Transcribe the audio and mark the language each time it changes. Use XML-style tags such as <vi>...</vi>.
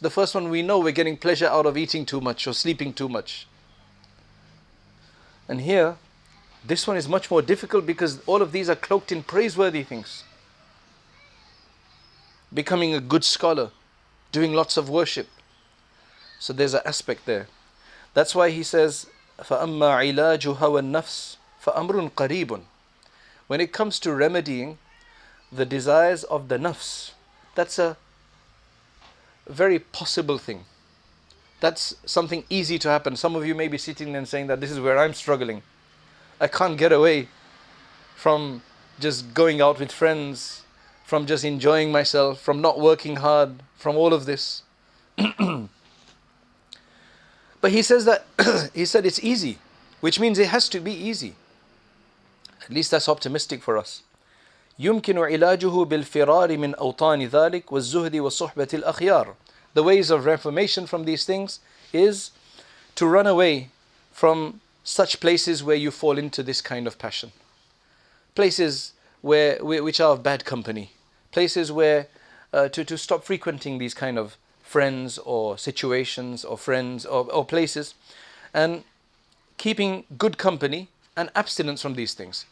<en>The first one, we know we're getting pleasure out of eating too much or sleeping too much. And here, this one is much more difficult because all of these are cloaked in praiseworthy things. Becoming a good scholar, doing lots of worship. So there's an aspect there. That's why he says,</en> <ar>فَأَمَّا عِلَاجُ هَوَى النَّفْسِ فَأَمْرٌ قَرِيبٌ.</ar> <en>When it comes to remedying the desires of the nafs, that's a very possible thing. That's something easy to happen. Some of you may be sitting there and saying that this is where I'm struggling. I can't get away from just going out with friends, from just enjoying myself, from not working hard, from all of this. But he says that, he said it's easy, which means it has to be easy. At least that's optimistic for us.</en> <ar>يمكن علاجه بالفرار من أوطان ذلك والزهد وصحبة الأخيار.</ar> <en>The ways of reformation from these things is to run away from such places where you fall into this kind of passion. Places which are of bad company. Places where to stop frequenting these kind of friends or situations or friends or places, and keeping good company and abstinence from these things.</en>